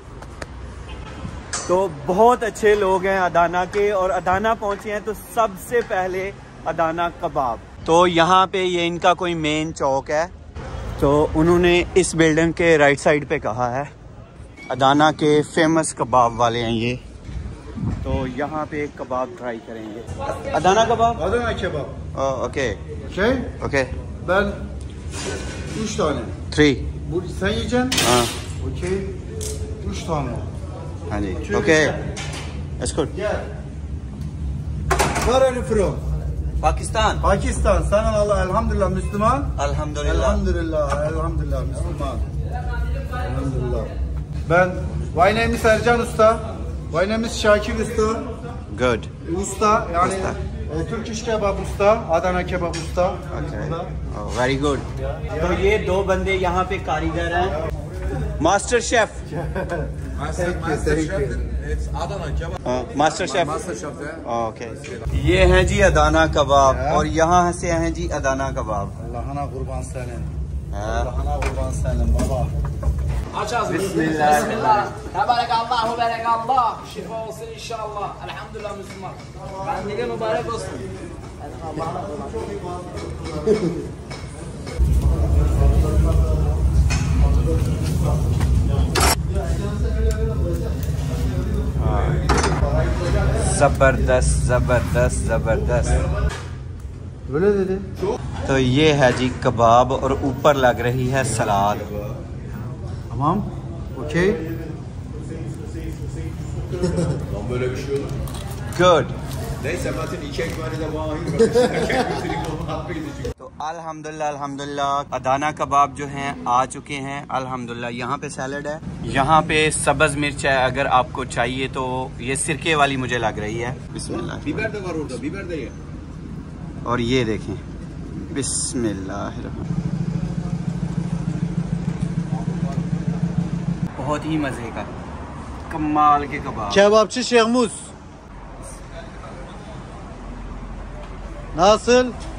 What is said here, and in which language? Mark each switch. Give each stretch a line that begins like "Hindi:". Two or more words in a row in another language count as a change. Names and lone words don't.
Hindi: तो बहुत अच्छे लोग हैं अदाना के, और अदाना पहुँचे हैं तो सबसे पहले अदाना कबाब। तो यहाँ पे ये इनका कोई मेन चौक है, तो उन्होंने इस बिल्डिंग के
English: right side
Hindi: पे कहा है अदाना के फेमस कबाब वाले हैं ये। तो यहाँ पे कबाब ट्राई करेंगे। अदाना कबाब?
Turkish: Adana kebap.
English: okay okay
Turkish: Ben 3 tane. 3। Bu sen yiyeceksin.
Hindi: हाँ
Turkish: Okey. 3 tane.
Hindi: हाँ जी ओके।
English: Gel. Where are you from?
Hindi: पाकिस्तान।
Turkish: Pakistan. Sen Allah elhamdülillah Müslüman.
Hindi: अल्हम्दुलिल्लाह।
Turkish: Elhamdülillah Müslüman. Elhamdülillah. Ben
English: my name is Ercan Usta. My name is Şakir Usta.
Hindi: गुड।
Turkish: Usta yani Usta. Türk iş kebap usta, Adana kebap usta.
English: very good.
Hindi: तो ये दो बंदे यहाँ पे कारीगर हैं।
English: master chef. master chef.
Hindi: ओके। ये हैं जी अदाना कबाब और यहाँ से हैं जी अदाना कबाब।
Turkish: Allah'ına kurban senin.
Hindi: हाँ।
Turkish: Allah'ına kurban senin baba. Aç ağzını. Bismillah. Bismillah. Tebarakallahu berekallah. Şifa olsun inşallah. Elhamdülillah Müslüman. Kandili mübarek olsun.
Hindi: जबरदस्त जबरदस्त जबरदस्त।
Turkish: Öyle dedi.
Hindi: तो ये है जी कबाब और ऊपर लग रही है सलाद।
Turkish: Tamam. Okey. Lan böyle bir şey olur.
Hindi: गुड।
Turkish: Neyse Metin 2 ekmeğini de bana ayır bakayım.
Hindi: तो अल्हम्दुलिल्लाह अल्हम्दुलिल्लाह अदाना कबाब जो हैं आ चुके हैं अल्हम्दुलिल्लाह। यहाँ पे सैलड है, यहाँ पे सब्ज़ मिर्च है, अगर आपको चाहिए तो ये सिरके वाली मुझे लग रही है। बिस्मिल्लाह।
Turkish: Biber de var orada, biber de ye.
Hindi: और ये देखें बिस्मिल्लाह। बहुत ही मज़े का कमाल के कबाब।
Turkish: Kebapçı Şehmuz. Nasıl?